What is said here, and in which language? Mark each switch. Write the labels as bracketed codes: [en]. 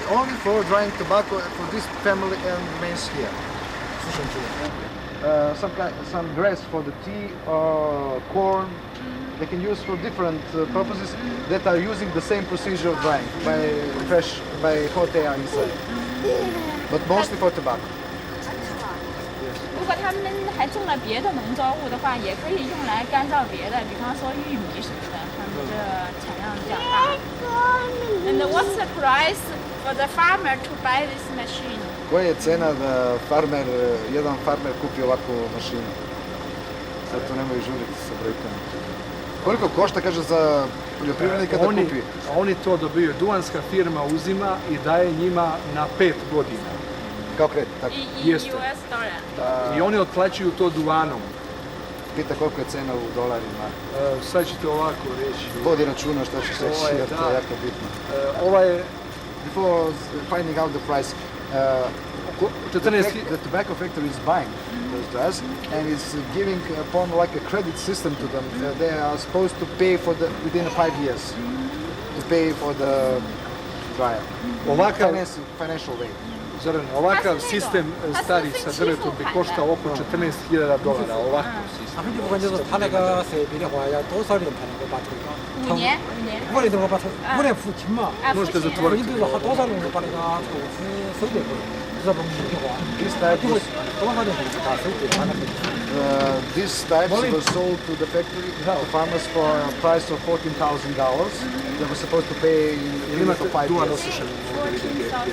[en] Only for drying tobacco for this family and remains here. [bs] Sušan čuva. [en] Some grass for the tea, corn, they can use for different purposes that are using the same procedure of drying by hot air inside. But mostly for tobacco. [zh] 如果他们还种了别的农作物的话，也可以用来干燥别的，比方说玉米什么的，他们这产量比较大。 [en] And what's the price for the farmer to buy this machine? [bs] Koja je cena da jedan farmer kupi ovakvu mašinu? Zato nemaju žuriti sa brojkama. Koliko košta, kaže, za poljoprivrednika da kupi? Oni to dobiju. Duhanska firma uzima i daje njima na 5 godina. Kao kredit, tako? Jeste. I oni otplaćuju to duhanom. Pita koliko je cena u dolarima. Sad ćete ovako reći. Vodi računa što ćeš reći, jer to je jako bitno. Ova je... [en] Before finding out the price, the tobacco factory is buying those drugs and is giving upon like a credit system to them. They are supposed to pay for within 5 years to pay for the dryer. Financial way. [bs] Zoran, ovakav sistem stari sa drvetom bi koštao oko $14,000. Ovakav sistem. [zh] 他那个设备的话要多少年才能够把这个？5年。 5年的话把5年付清嘛。 [bs] Možete zatvoriti. [zh] 你比如说多少年把那个投资收回来？如果不行的话，多少年把收回来？ [en] These types were sold to the factory to farmers for a price of $14,000. They were supposed to pay for 5 years.